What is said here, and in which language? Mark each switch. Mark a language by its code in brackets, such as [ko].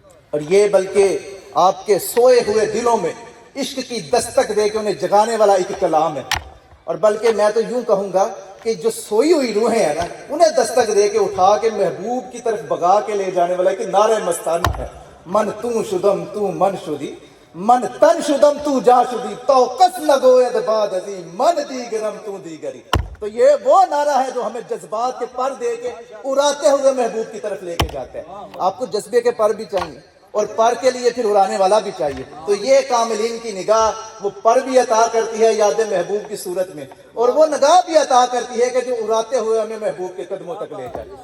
[ur] اور یہ بلکہ آپ کے سوئے ہوئے دلوں میں عشق کی دستک دے کے انہیں جگانے والا ایک کلام ہے. اور بلکہ میں تو یوں کہوں گا کہ جو سوئی ہوئی روحیں ہیں نا، انہیں دستک دے کے اٹھا کے محبوب کی طرف بگا کے لے جانے والا ایک نعرہ مستانہ ہے. [fa] من تو شدم تو من شدی، من تن شدم تو جا شدی، تو کس لگوید باد عظیم، من دیگرم تو دیگری. [ur] تو یہ وہ نعرہ ہے جو ہمیں جذبات کے پر دے کے اڑاتے ہوئے محبوب کی طرف لے کے جاتا ہے. آپ کو جذبے کے پر بھی چاہیے اور پر کے لیے پھر اڑانے والا بھی چاہیے. تو یہ کاملین کی نگاہ وہ پر بھی عطا کرتی ہے یاد محبوب کی صورت میں، اور وہ نگاہ بھی عطا کرتی ہے کہ جو اڑاتے ہوئے ہمیں محبوب کے قدموں تک لے جائے.